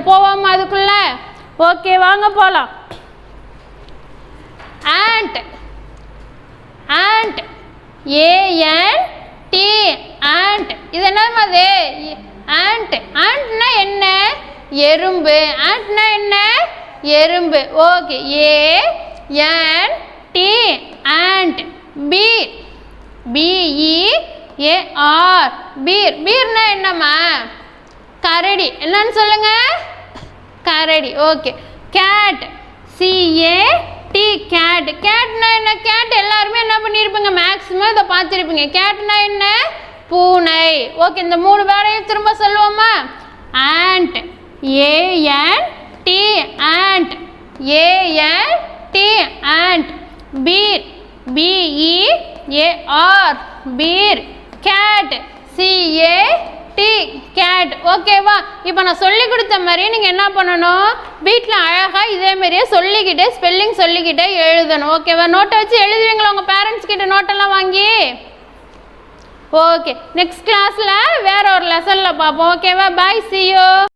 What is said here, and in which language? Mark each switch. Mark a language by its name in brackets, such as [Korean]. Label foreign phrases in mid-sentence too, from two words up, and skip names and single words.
[Tamil] போவோமா அதுக்குள்ளே? ஓகே, வாங்க போகலாம். [English] ant ant A-N-T ant. [Tamil] இது என்னமா அது? ant. antனா என்ன? எறும்பு. antனா என்ன? எறும்பு. ஓகே, [English] A-N-T ant. beer B-E-A-R beer. [Tamil] beerனா என்னம்மா? கரடி. என்னன்னு சொல்லுங்க? கரடி. ஓகே, [English] cat C-A-T cat. [Tamil] கேட்னா என்ன? கேட் எல்லாருமே என்ன பண்ணியிருப்பீங்க, மேக்ஸிமம் இதை பார்த்துருப்பீங்க. கேட்னா என்ன? பூனை. ஓகே, இந்த 3 வேர்டையும் திரும்ப சொல்லுவோமா? [English] ant A-N-T ant A-N-T ant. beer B-E-A-R beer. cat C-A-T cat. [Tamil] ஓகேவா? இப்போ நான் சொல்லி கொடுத்த மாதிரி நீங்கள் என்ன பண்ணணும், வீட்டில் அழகாக இதேமாரியே சொல்லிக்கிட்டே ஸ்பெல்லிங் சொல்லிக்கிட்டே எழுதணும். ஓகேவா? நோட்டை வச்சு எழுதுவீங்களா உங்கள் பேரண்ட்ஸ் கிட்ட நோட்டெல்லாம் வாங்கி? ஓகே, [English] next class [Tamil] வேற ஒரு லெசனில் பார்ப்போம். ஓகேவா? பாய், [English] see you.